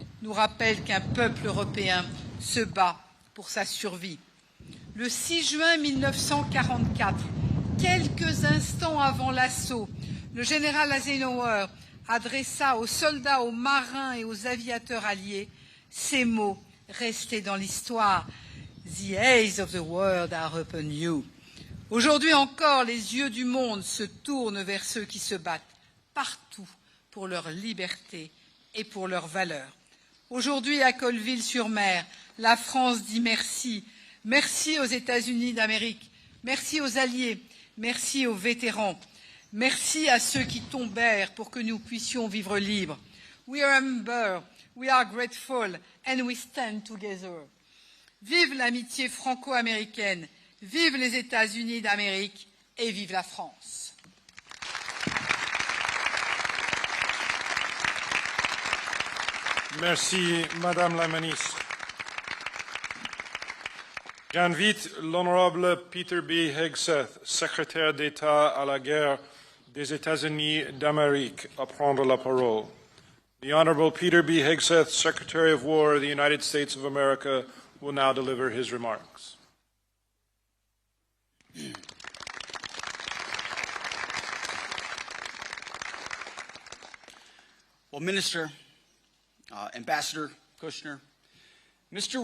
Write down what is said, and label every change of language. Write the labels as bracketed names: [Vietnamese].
[French] nous rappelle qu'un peuple européen se bat pour sa survie. Le 6 juin 1944, quelques instants avant l'assaut, le général Eisenhower adressa aux soldats, aux marins et aux aviateurs alliés ces mots restés dans l'histoire. [English] The eyes of the world are upon you. [French] Aujourd'hui encore, les yeux du monde se tournent vers ceux qui se battent partout pour leur liberté et pour leurs valeurs. Aujourd'hui, à Colleville-sur-Mer, la France dit merci. Merci aux États-Unis d'Amérique. Merci aux alliés. Merci aux vétérans. Merci à ceux qui tombèrent pour que nous puissions vivre libres. [English] We remember, we are grateful, and we stand together. [French] Vive l'amitié franco-américaine, vive les États-Unis d'Amérique et vive la France. Merci, Madame la Ministre. J'invite l'honorable Peter B. Hegseth, secrétaire d'État à la guerre des États-Unis d'Amérique, à prendre la parole. [English] The Honorable Peter B. Hegseth, Secretary of War of the United States of America, will now deliver his remarks. Well, Minister, Ambassador Kushner, Mr.